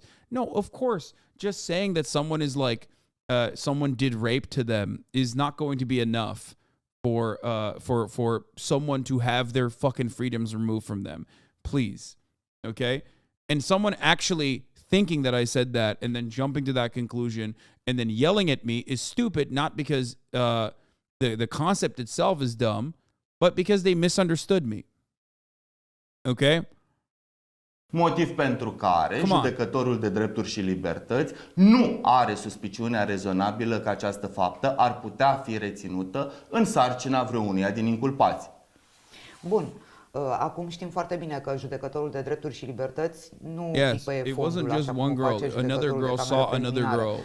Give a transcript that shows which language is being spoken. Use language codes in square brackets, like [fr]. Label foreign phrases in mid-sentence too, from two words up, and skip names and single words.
[en] No, of course, just saying that someone is like someone did rape to them is not going to be enough for someone to have their fucking freedoms removed from them. Please, okay? And someone actually thinking that I said that and then jumping to that conclusion and then yelling at me is stupid, not because the concept itself is dumb, but because they misunderstood me. Okay? [ro] Motiv pentru care judecătorul de drepturi și libertăți nu are suspiciunea rezonabilă că această faptă ar putea fi reținută în sarcina vreunuia din inculpați. Bun. Acum știm foarte bine că judecătorul de drepturi și libertăți nu pipăie fondul așa cum face judecătorul de cameră preliminară.